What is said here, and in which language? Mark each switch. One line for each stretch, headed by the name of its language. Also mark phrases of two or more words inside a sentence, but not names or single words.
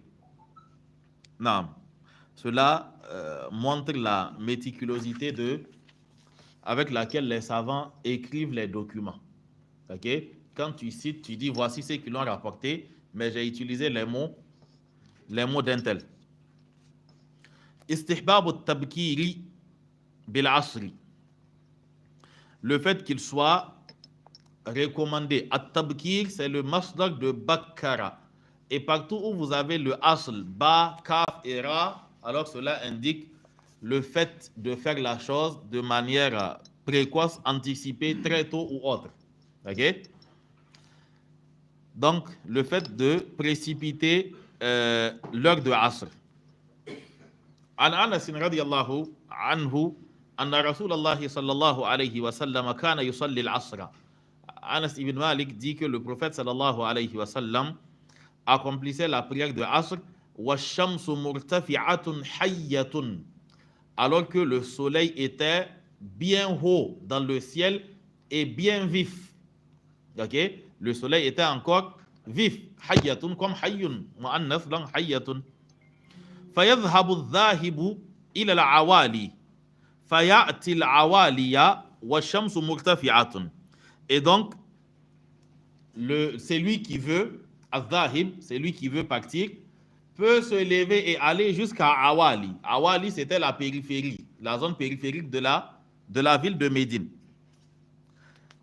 French: Non. Cela montre la méticulosité avec laquelle les savants écrivent les documents. Quand tu cites, tu dis voici ceux qui l'ont rapporté, mais j'ai utilisé les mots d'un tel.
Arabic: استحباب التبكير بالعصر.
French: Le fait qu'il soit recommandé. At-tabkir, c'est le masdar de bakkara. Et partout où vous avez le asl, ba, kaf et ra, alors cela indique le fait de faire la chose de manière précoce, anticipée, très tôt ou autre. Donc, le fait de précipiter l'heure de asr.
Arabic: عن أنس رضي الله عنه أن رسول الله صلى الله عليه وسلم كان يصلي العصر.
French: Anas ibn Malik dit que le prophète
Arabic: صلى الله عليه وسلم
French: accomplissait la prière de Asr,
Arabic: والشمس مرتفعة حية,
French: alors que le soleil était bien haut dans le ciel et bien vif. Le soleil était encore vif. Hayyatun comme
Arabic: حي مؤنث
French: donc hayyatun.
Arabic: فيذهب الذاهب إلى العوالي فيأتي العوالي والشمس مرتفعة.
French: Et donc, c'est lui qui veut, al-Zahib, c'est lui qui veut partir, peut se lever et aller jusqu'à Awali. Awali, c'était la périphérie, la zone périphérique de la ville de Médine.